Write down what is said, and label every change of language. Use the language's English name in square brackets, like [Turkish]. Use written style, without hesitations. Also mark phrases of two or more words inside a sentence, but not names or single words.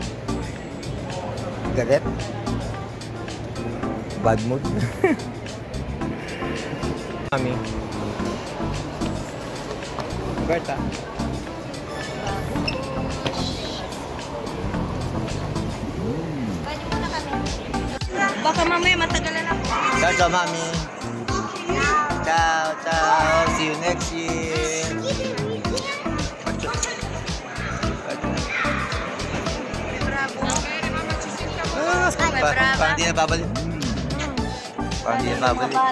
[Filipino] Galit? [English] Bad mood? [Filipino] Mami. Berta. mamaya matagalan ako. [Italian] Ciao, ciao, mami. Ciao, ciao. [English] See you next year. [Filipino] Parang di na babalik. Parang di na babalik.